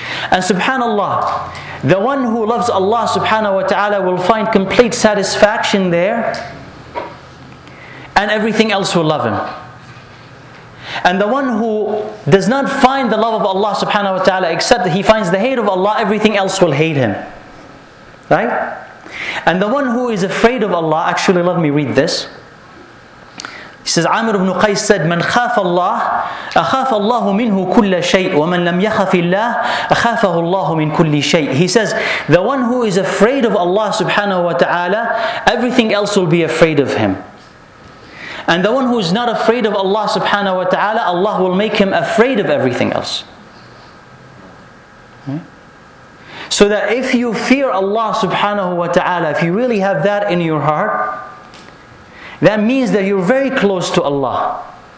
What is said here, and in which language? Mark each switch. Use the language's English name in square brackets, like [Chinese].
[English] And subhanAllah, the one who loves Allah subhanahu wa ta'ala will find complete satisfaction there, and everything else will love him. And the one who does not find the love of Allah subhanahu wa ta'ala, except that he finds the hate of Allah, everything else will hate him. Right? And the one who is afraid of Allah, actually let me read this. He says, Amr ibn Qais said, [Arabic] من خاف الله أخاف الله منه كل شيء ومن لم يخف الله أخافه الله من كل شيء. [English] He says, the one who is afraid of Allah subhanahu wa ta'ala, everything else will be afraid of him. And the one who is not afraid of Allah subhanahu wa ta'ala, Allah will make him afraid of everything else. So that if you fear Allah subhanahu wa ta'ala, if you really have that in your heart, that means that you're very close to Allah.